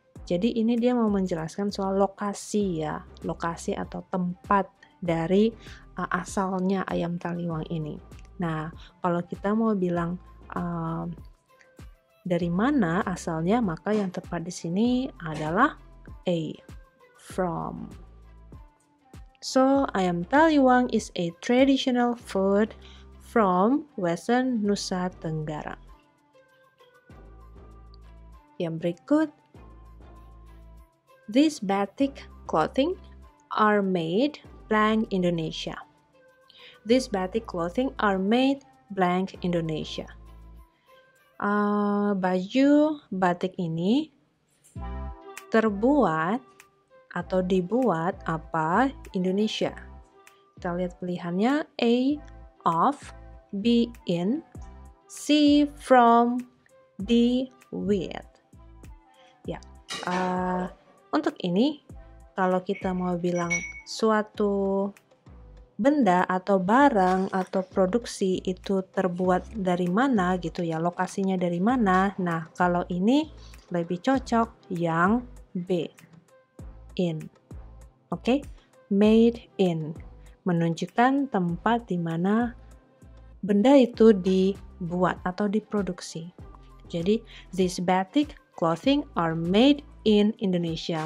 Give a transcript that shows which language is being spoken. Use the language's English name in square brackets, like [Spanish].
[Indonesian] Jadi ini dia mau menjelaskan soal lokasi ya, lokasi atau tempat dari asalnya ayam taliwang ini. Nah, kalau kita mau bilang dari mana asalnya, maka yang tepat di sini adalah A, from. [English] So, ayam taliwang is a traditional food from Western Nusa Tenggara. [Indonesian] Yang berikut, [English] these batik clothing are made blank Indonesia. These batik clothing are made blank Indonesia. [Indonesian] Baju batik ini terbuat atau dibuat apa Indonesia. Kita lihat pilihannya A. Of, B. [English] In, C. From, D. With. [Indonesian] Ya, untuk ini kalau kita mau bilang suatu benda atau barang atau produksi itu terbuat dari mana gitu ya, lokasinya dari mana. Nah, kalau ini lebih cocok yang B, in. Oke, made in menunjukkan tempat di mana benda itu dibuat atau diproduksi. [English] Jadi, these batik clothing are made in Indonesia.